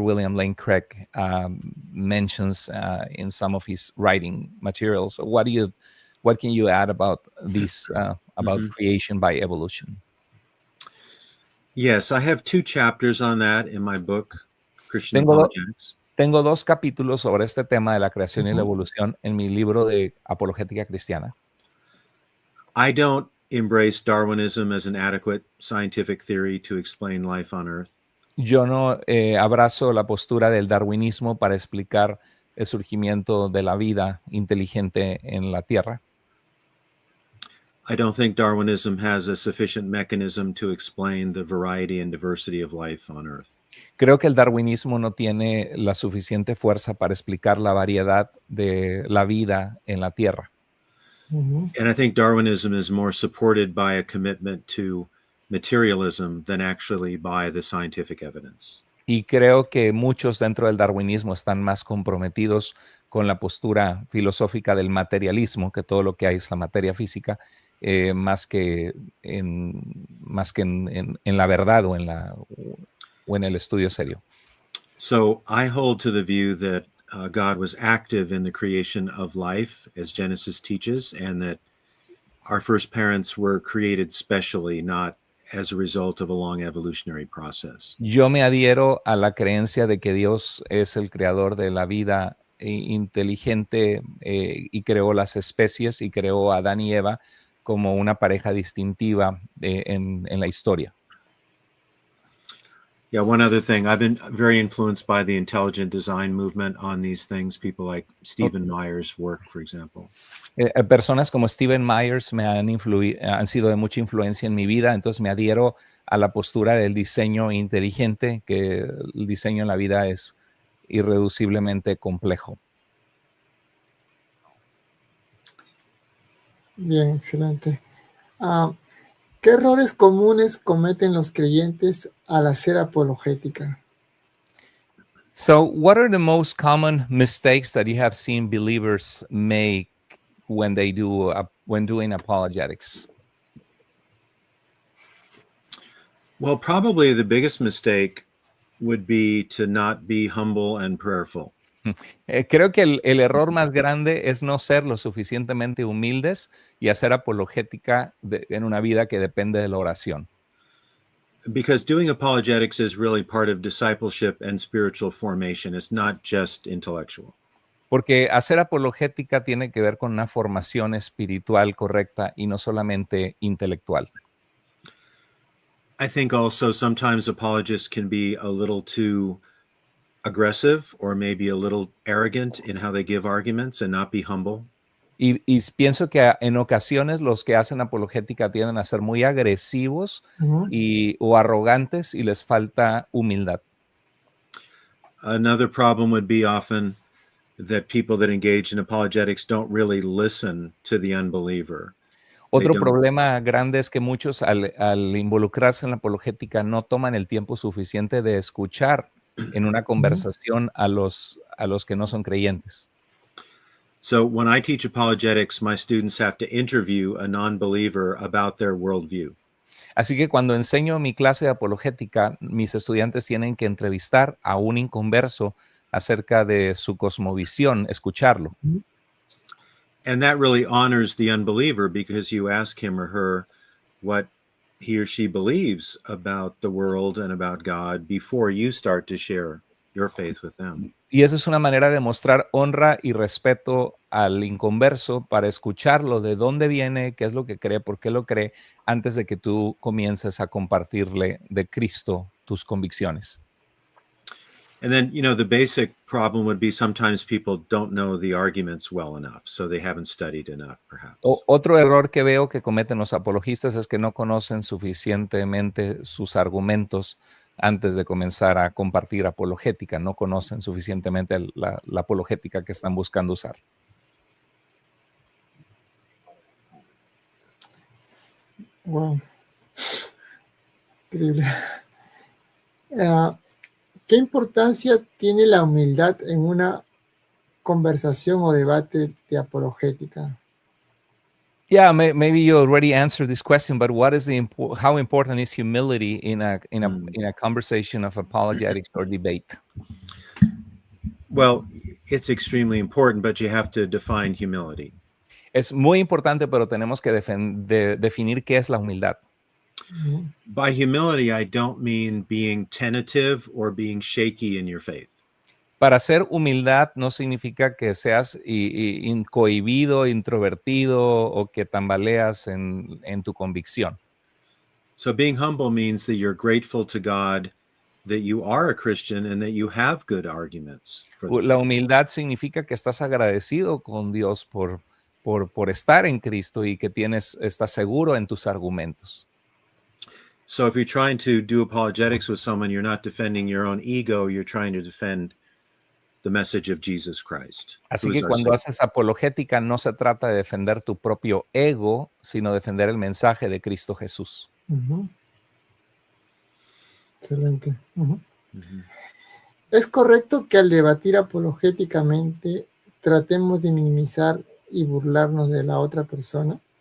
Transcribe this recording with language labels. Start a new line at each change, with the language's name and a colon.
English: William Lane Craig mentions in some of his writing materials? What can you add about this about creation by evolution? Yes, I have 2 chapters on that in my book, Christian Apologetics.
Spanish: Tengo 2 capítulos sobre este tema de la creación y la evolución en mi libro de Apologética Cristiana.
English: I don't embrace Darwinism as an adequate scientific theory to explain life on Earth.
Spanish: Yo no abrazo la postura del darwinismo para explicar el surgimiento de la vida inteligente en la Tierra.
English: I don't think Darwinism has a sufficient mechanism to explain the variety and diversity of life on Earth.
Spanish: Creo que el darwinismo no tiene la suficiente fuerza para explicar la variedad de la vida en la Tierra.
English: And I think Darwinism is more supported by a commitment to materialism than actually by the scientific evidence.
Spanish: Y creo que muchos dentro del darwinismo están más comprometidos con la postura filosófica del materialismo, que todo lo que hay es la materia física, más que en la verdad o en el estudio serio.
English: So I hold to the view that God was active in the creation of life, as Genesis teaches, and that our first parents were created specially, not as a result of a long evolutionary process.
Spanish: Yo me adhiero a la creencia de que Dios es el creador de la vida inteligente y creó las especies y creó a Adán y Eva como una pareja distintiva en la historia.
English: Yeah, one other thing, I've been very influenced by the intelligent design movement on these things, people like Stephen Meyer's work, for example.
Spanish: Personas como Stephen Myers han sido de mucha influencia en mi vida, entonces me adhiero a la postura del diseño inteligente, que el diseño en la vida es irreduciblemente complejo. Bien, excelente. ¿Qué errores comunes cometen los creyentes al hacer apologética?
English: So, what are the most common mistakes that you have seen believers make when doing apologetics? Well, probably the biggest mistake would be to not be humble and prayerful.
Spanish: Creo que el error más grande es no ser lo suficientemente humildes y hacer apologética en una vida que depende de la oración.
English: Because doing apologetics is really part of discipleship and spiritual formation. It's not just intellectual.
Spanish: Porque hacer apologética tiene que ver con una formación espiritual correcta y no solamente intelectual.
English: I think also sometimes apologists can be a little too aggressive or maybe a little arrogant in how they give arguments and not be humble.
Spanish: Y pienso que en ocasiones los que hacen apologética tienden a ser muy agresivos o arrogantes y les falta humildad.
English: Another problem would be often that people that engage in apologetics don't really listen to the unbeliever.
Spanish: Otro problema grande es que muchos al involucrarse en la apologética no toman el tiempo suficiente de escuchar en una conversación a los que no son creyentes.
English: So when I teach apologetics, my students have to interview a non-believer about their worldview.
Spanish: Así que cuando enseño mi clase de apologética, mis estudiantes tienen que entrevistar a un inconverso acerca de su cosmovisión, escucharlo.
English: And that really honors the unbeliever because you ask him or her what he or she believes about the world and about God before you start to share your faith with them.
Spanish: Y esa es una manera de mostrar honra y respeto al inconverso para escucharlo, de dónde viene, qué es lo que cree, por qué lo cree, antes de que tú comiences a compartirle de Cristo tus convicciones.
English: And then, the basic problem would be sometimes people don't know the arguments well enough, so they haven't studied enough, perhaps.
Spanish: Otro error que veo que cometen los apologistas es que no conocen suficientemente sus argumentos antes de comenzar a compartir apologética, no conocen suficientemente la apologética que están buscando usar. Wow. Increíble. ¿Qué importancia tiene la humildad en una conversación o debate de apologética?
English: Yeah, maybe you already answered this question, but what is how important is humility in a conversation of apologetics or debate? Well, it's extremely important, but you have to define humility.
Spanish: Es muy importante, pero tenemos que definir qué es la humildad.
English: By humility, I don't mean being tentative or being shaky in your faith.
Spanish: Para ser humildad no significa que seas incohibido, introvertido o que tambaleas en tu convicción.
English: So being humble means that you're grateful to God that you are a Christian and that you have good arguments for the
Spanish: La
English: faith.
Spanish: humildad significa que estás agradecido con Dios por estar en Cristo y que estás seguro en tus argumentos.
English: So if you're trying to do apologetics with someone, you're not defending your own ego, you're trying to defend the message of Jesus Christ.
Spanish: Así que cuando haces apologética no se trata de defender tu propio ego, sino defender el mensaje de Cristo Jesús. Excelente. ¿Es correcto que al debatir apologéticamente tratemos de minimizar y burlarnos de la otra persona?